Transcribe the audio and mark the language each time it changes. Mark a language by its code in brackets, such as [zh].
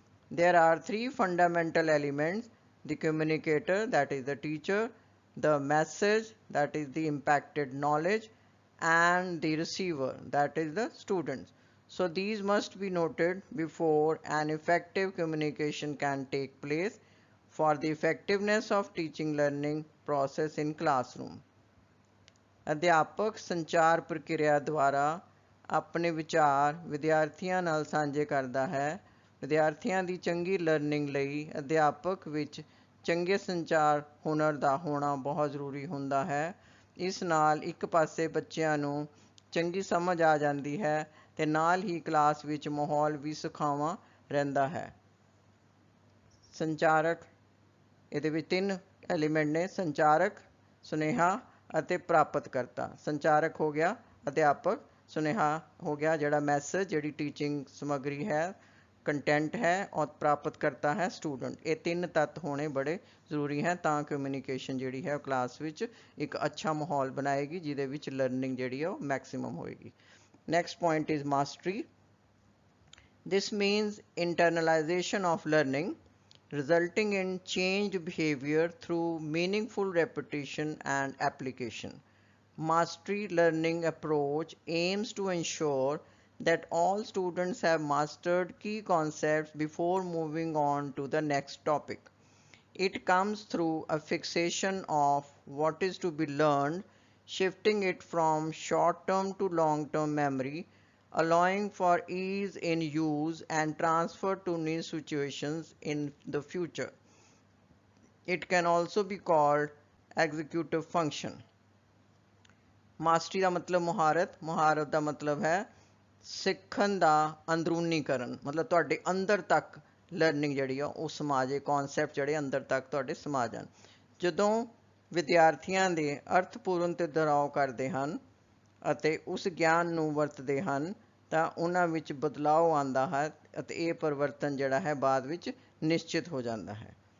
[en] There are three fundamental elements: the communicator, that is the teacher, the message, that is the impacted knowledge, and the receiver, that is the students. So these must be noted before an effective communication can take place for the effectiveness of teaching learning process in classroom. [pa] ਅਧਿਆਪਕ ਸੰਚਾਰ ਪ੍ਰਕਿਰਿਆ ਦੁਆਰਾ ਆਪਣੇ ਵਿਚਾਰ ਵਿਦਿਆਰਥੀਆਂ ਨਾਲ ਸਾਂਝੇ ਕਰਦਾ ਹੈ। ਵਿਦਿਆਰਥੀਆਂ ਦੀ ਚੰਗੀ ਲਰਨਿੰਗ ਲਈ ਅਧਿਆਪਕ ਵਿੱਚ ਚੰਗੇ ਸੰਚਾਰ ਹੁਨਰ ਦਾ ਹੋਣਾ ਬਹੁਤ ਜ਼ਰੂਰੀ ਹੁੰਦਾ ਹੈ। ਇਸ ਨਾਲ ਇੱਕ ਪਾਸੇ ਬੱਚਿਆਂ ਨੂੰ ਚੰਗੀ ਸਮਝ ਆ ਜਾਂਦੀ ਹੈ ਤੇ ਨਾਲ ਹੀ ਕਲਾਸ ਵਿੱਚ ਮਾਹੌਲ ਵੀ ਸੁਖਾਵਾਂ ਰਹਿੰਦਾ ਹੈ। ਸੰਚਾਰਕ, ਇਹਦੇ ਵਿੱਚ ਤਿੰਨ ਐਲੀਮੈਂਟ ਨੇ: ਸੰਚਾਰਕ, ਸੁਨੇਹਾ ਅਤੇ ਪ੍ਰਾਪਤ ਕਰਤਾ। ਸੰਚਾਰਕ ਹੋ ਗਿਆ ਅਧਿਆਪਕ, ਸੁਨੇਹਾ ਹੋ ਗਿਆ ਜਿਹੜਾ ਮੈਸੇਜ, ਜਿਹੜੀ ਟੀਚਿੰਗ ਸਮੱਗਰੀ ਹੈ, ਕੰਟੈਂਟ ਹੈ, ਔਰ ਪ੍ਰਾਪਤ ਕਰਤਾ ਹੈ ਸਟੂਡੈਂਟ। ਇਹ ਤਿੰਨ ਤੱਤ ਹੋਣੇ ਬੜੇ ਜ਼ਰੂਰੀ ਹੈ ਤਾਂ ਕਮਿਊਨੀਕੇਸ਼ਨ ਜਿਹੜੀ ਹੈ ਉਹ ਕਲਾਸ ਵਿੱਚ ਇੱਕ ਅੱਛਾ ਮਾਹੌਲ ਬਣਾਏਗੀ ਜਿਹਦੇ ਵਿੱਚ ਲਰਨਿੰਗ ਜਿਹੜੀ ਹੈ ਉਹ ਮੈਕਸਿਮਮ ਹੋਏਗੀ। [en] Next point is mastery. This means internalization of learning, resulting in changed behavior through meaningful repetition and application. Mastery learning approach aims to ensure that all students have mastered key concepts before moving on to the next topic. It comes through a fixation of what is to be learned, shifting it from short-term to long-term memory, allowing for ease in use and transfer to new situations in the future. It can also be called executive function. [pa] Mastery ਦਾ ਮਤਲਬ ਮੁਹਾਰਤ, ਮੁਹਾਰਤ ਦਾ ਮਤਲਬ ਹੈ ਸਿੱਖਣ ਦਾ ਅੰਦਰੂਨੀਕਰਨ, ਮਤਲਬ ਤੁਹਾਡੇ ਅੰਦਰ ਤੱਕ ਲਰਨਿੰਗ ਜਿਹੜੀ ਆ ਉਹ ਸਮਾ ਜੇ, ਕੌਨਸੈਪਟ ਜਿਹੜੇ ਅੰਦਰ ਤੱਕ ਤੁਹਾਡੇ ਸਮਾ ਜਾਣ। ਜਦੋਂ ਵਿਦਿਆਰਥੀਆਂ ਦੇ ਅਰਥਪੂਰਨ ਤੇ ਦੁਹਰਾਓ ਕਰਦੇ ਹਨ ਅਤੇ ਉਸ ਗਿਆਨ ਨੂੰ ਵਰਤਦੇ ਹਨ ਤਾਂ ਉਹਨਾਂ ਵਿੱਚ ਬਦਲਾਅ ਆਉਂਦਾ ਹੈ ਅਤੇ ਇਹ ਪਰਿਵਰਤਨ ਜਿਹੜਾ ਹੈ ਬਾਅਦ ਵਿੱਚ ਨਿਸ਼ਚਿਤ ਹੋ ਜਾਂਦਾ ਹੈ।